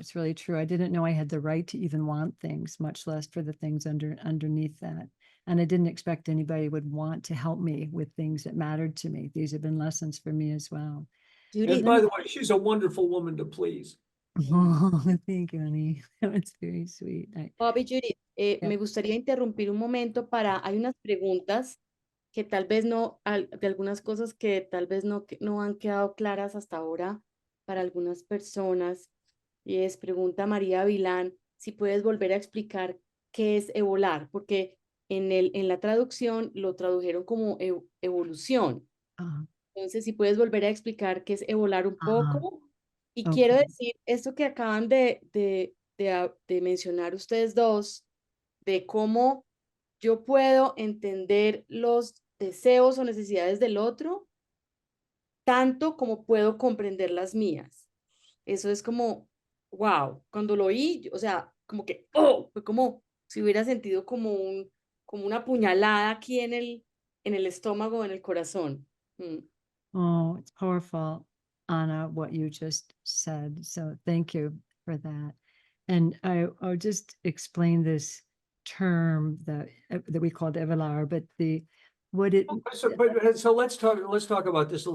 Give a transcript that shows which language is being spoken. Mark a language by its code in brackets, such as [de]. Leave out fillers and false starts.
[en] It's really true. I didn't know I had the right to even want things, much less for the things underneath that. And I didn't expect anybody would want to help me with things that mattered to me. These have been lessons for me as well. And by the way, she's a wonderful woman to please. Oh, thank you, honey. That was very sweet. Bobby, Judy, [es] Me gustaría interrumpir un momento hay unas preguntas que tal vez no, de algunas cosas que tal vez no han quedado claras hasta ahora para algunas personas. Y pregunta María Vilán, si puedes volver a explicar qué es evolar, porque en la traducción lo tradujeron como evolución. Entonces, si puedes volver a explicar qué es evolar un poco. Y quiero decir, esto que acaban de mencionar ustedes dos, de cómo yo puedo entender los deseos o necesidades del otro, tanto como puedo comprender las mías. Eso es como, wow, cuando lo oí, o sea, como que, oh, fue como si hubiera sentido como una puñalada aquí en el estómago, en el corazón. [en] Oh, it's powerful, Anna, what you just said. So thank you for that. And I'll just explain this term that we called evalar, but So let's talk about this.